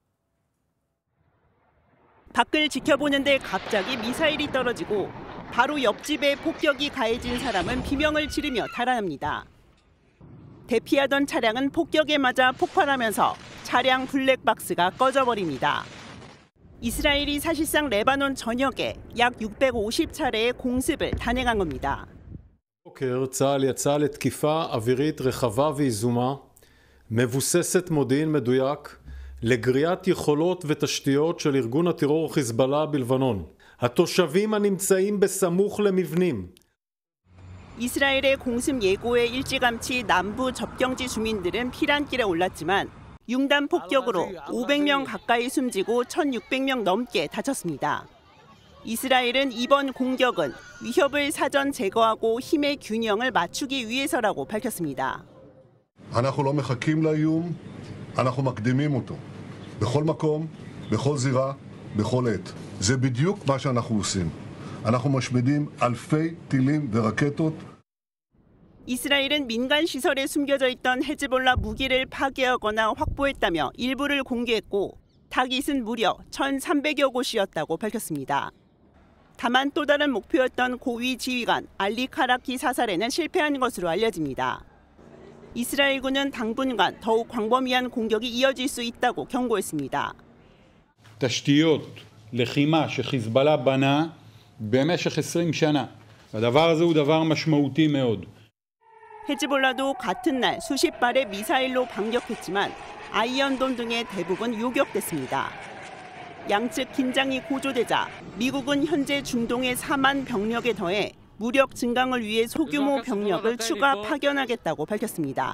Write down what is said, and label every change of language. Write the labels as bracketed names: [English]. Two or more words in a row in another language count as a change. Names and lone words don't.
[Korean] 밖을 지켜보는데 갑자기 미사일이 떨어지고 바로 옆집에 폭격이 가해진 사람은 비명을 지르며 달아납니다. 대피하던 차량은 폭격에 맞아 폭발하면서 차량 블랙박스가 꺼져버립니다. 이스라엘이 사실상 레바논 전역에 약 650차례의 공습을 단행한 겁니다. [Hebrew] הבוקר צה"ל יצא לתקיפה אווירית רחבה ויזומה, מבוססת מודיעין מדויק, לגריעת יכולות ותשתיות של ארגון הטרור חיזבאללה בלבנון. התושבים הנמצאים בסמוך למבנים. [Korean] 이스라엘의 공습 예고에 일찌감치 남부 접경지 주민들은 피난길에 올랐지만 융단 폭격으로 500명 가까이 숨지고 1,600명 넘게 다쳤습니다. 이스라엘은 이번 공격은 위협을 사전 제거하고 힘의 균형을 맞추기 위해서라고 밝혔습니다. [Hebrew] אנחנו לא מחכים לאיום, אנחנו מקדימים אותו. בכל מקום, בכל זירה, בכל עת. זה בדיוק מה שאנחנו עושים. אנחנו משמידים אלפי טילים ורקטות. [Korean] 이스라엘은 민간 시설에 숨겨져 있던 헤즈볼라 무기를 파괴하거나 확보했다며 일부를 공개했고 타깃은 무려 1,300여 곳이었다고 밝혔습니다. 다만 또 다른 목표였던 고위 지휘관 알리 카라키 사살에는 실패한 것으로 알려집니다. 이스라엘군은 당분간 더욱 광범위한 공격이 이어질 수 있다고 경고했습니다. [Hebrew] תשתיות לחימה שחיזבאללה בנה במשך 20 שנה. הדבר הזה הוא דבר משמעותי מאוד. [Korean] 헤즈볼라도 같은 날 수십 발의 미사일로 반격했지만 아이언돔 등의 대부분 요격됐습니다. 양측 긴장이 고조되자 미국은 현재 중동의 4만 병력에 더해 무력 증강을 위해 소규모 병력을 추가 파견하겠다고 밝혔습니다.